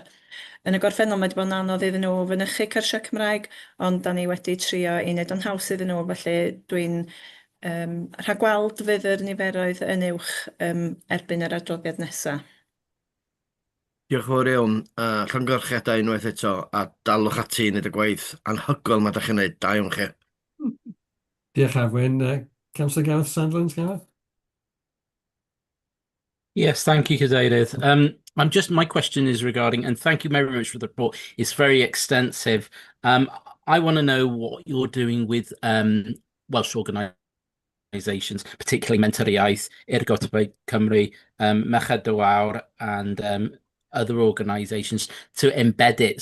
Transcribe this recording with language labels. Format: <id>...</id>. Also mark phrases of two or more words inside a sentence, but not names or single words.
<cy>Yn y gorffennol mae wedi bod yn anodd iddyn nhw fynychu cyrsiau Cymraeg, ond da ni wedi trio i wneud o'n haws iddyn nhw, felly dwi'n rhagweld fydd yr niferoedd yn uwch erbyn yr adroddiad nesaf. Diolch yn fawr iawn. Llongyfarchiadau unwaith eto, a dalwch ati i wneud y gwaith anhygoel mae ydych chi'n gwneud. Da iawn chi. Diolch Afwyn.</cy> <en>Councillor Gareth Sandlands, Gareth? Yes, thank you, Cadeirydd. My question is regarding, and thank you very much for the report. It's very extensive. I want to know what you're doing with Welsh organisations, particularly Mentoriaeth, Irgotba Cymru, Merched y Wawr, and other organisations to embed it.</en>